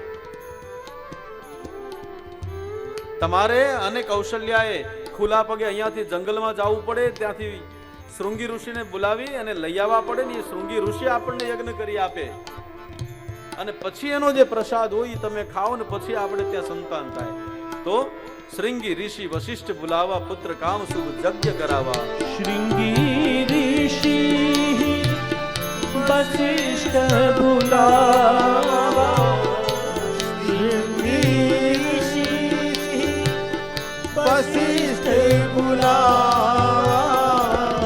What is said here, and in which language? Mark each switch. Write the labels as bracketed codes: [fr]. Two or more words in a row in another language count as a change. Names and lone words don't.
[gu] તમારે અને કૌશલ્યાએ ખુલ્લા પગે અહીંયાથી જંગલમાં જવું પડે, ત્યાંથી શૃંગી ઋષિને બોલાવી અને લઈ આવવા પડે ને એ શૃંગી ઋષિ આપણને યજ્ઞ કરી આપે અને પછી એનો જે પ્રસાદ હોય તમે ખાઓ ને પછી આપણે ત્યાં સંતાન થાય. [hi] तो शृंगी ऋषि वशिष्ठ बोलावा, पुत्र काम शुभ यज्ञ करावा. श्रृंगी ऋषि वशिष्ठ बुलावा. श्रृंगी ऋषि वशिष्ठ बुलावा.